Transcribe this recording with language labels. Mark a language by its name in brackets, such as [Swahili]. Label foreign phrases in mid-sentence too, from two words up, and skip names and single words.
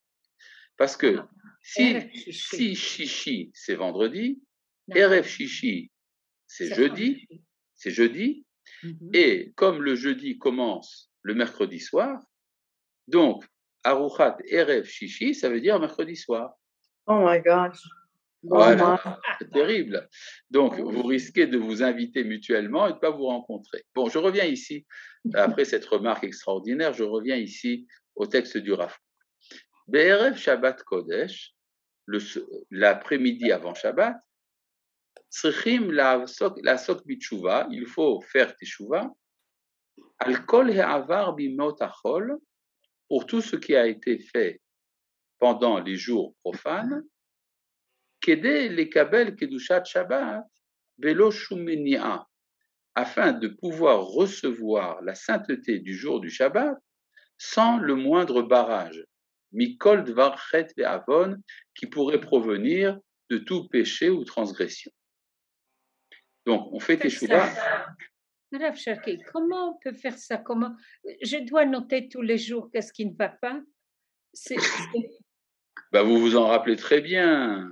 [French] Parce que si Shishi, c'est vendredi, [Hebrew] ערב שישי, [French] c'est jeudi, et comme le jeudi commence le mercredi soir, donc [Hebrew] ארוחת ערב שישי, [French] ça veut dire mercredi soir. [English] Oh my gosh. [French] Voilà, c'est terrible. Donc, vous risquez de vous inviter mutuellement et de ne pas vous rencontrer. Bon, je reviens ici, après cette remarque extraordinaire, je reviens ici au texte du Rav. [Hebrew] בערב שבת קודש, [French] l'après-midi avant Shabbat, [Hebrew] צריכים לעסוק בתשובה, [French] il faut faire teshuva, [Hebrew] על כל העבר בימות החול, [French] pour tout ce qui a été fait pendant les jours profanes, [Hebrew] כדי לקבל קדושת שבת, בלי שום מניעה, [French] afin de pouvoir recevoir la sainteté du jour du Shabbat sans le moindre barrage, [Hebrew] מכל דבר חטא ועוון, [French] qui pourrait provenir de tout péché ou transgression. Donc, on fait teshuva. Rav Cherki, comment on peut faire ça? Comment je dois noter tous les jours qu'est-ce qui ne va pas? Bah, vous vous en rappelez très bien.